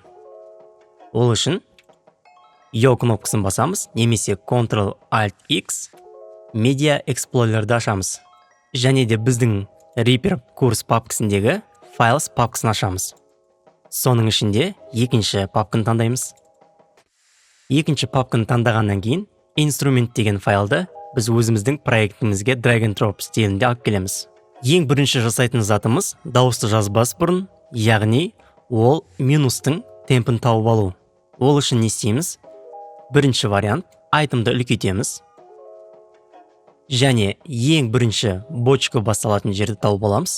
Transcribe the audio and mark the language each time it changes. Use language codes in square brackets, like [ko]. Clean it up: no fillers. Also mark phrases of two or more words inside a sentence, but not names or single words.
[kk] Ол үшін Yo кнопкасын басамыз, немесе Ctrl-Alt-X Media Explorer'ды ашамыз. Және де біздің Reaper курс папкасындегі Files папкасын ашамыз. Соның ішінде екінші папканы таңдаймыз. Екінші папканы таңдағаннан кейін Instrument деген файлды біз өзіміздің проектімізге [en] drag and drop [kk] стилінде алып келеміз. Ең бірінші жасайтын затымыз дауысты жазбас бұрын, яғни ол минустың темпін тауып алу. Ол үшін не істейміз? Бірінші вариант, айтымды үлкейтеміз. Және ең бірінші бочка басталатын жерді тауып аламыз.